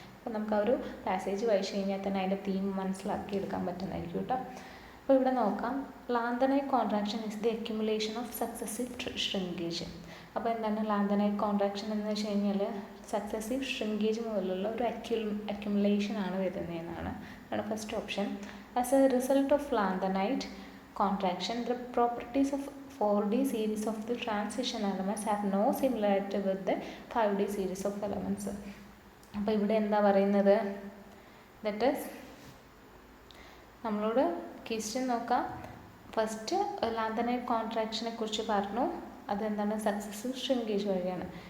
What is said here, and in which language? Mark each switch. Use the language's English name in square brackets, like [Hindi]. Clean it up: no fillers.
[Malayalam] അപ്പോൾ നമുക്ക് ആ ഒരു പാസേജ് വായിച്ചു കഴിഞ്ഞാൽ തന്നെ അതിൻ്റെ തീം മനസ്സിലാക്കി എടുക്കാൻ പറ്റുന്നതായിരിക്കും കേട്ടോ. അപ്പോൾ ഇവിടെ നോക്കാം. [English] Lanthanide contraction is the accumulation of successive shrinkage. [Malayalam] അപ്പോൾ എന്താണ് ലാന്തനൈറ്റ് കോൺട്രാക്ഷൻ എന്ന് വെച്ച് കഴിഞ്ഞാൽ സക്സസീവ് ഷ്രിങ്കേജ് മുതലുള്ള ഒരു അക്യുമുലേഷൻ ആണ് വരുന്നതെന്നാണ് first option. [English] As a result of lanthanide contraction the properties of 4D series of the transition elements have no similarity with the 5D series of elements. [Malayalam] അപ്പോൾ ഇവിടെ എന്താ പറയുന്നത്? ദറ്റ് ഈസ് നമ്മളോട് ക്വസ്റ്റ്യൻ നോക്കാം. First ലാന്തനൈറ്റ് കോൺട്രാക്ഷനെ കുറിച്ച് പറഞ്ഞു. അതെന്താണ്? സക്സസീവ് ഷ്രിങ്കേജ് വഴിയാണ്.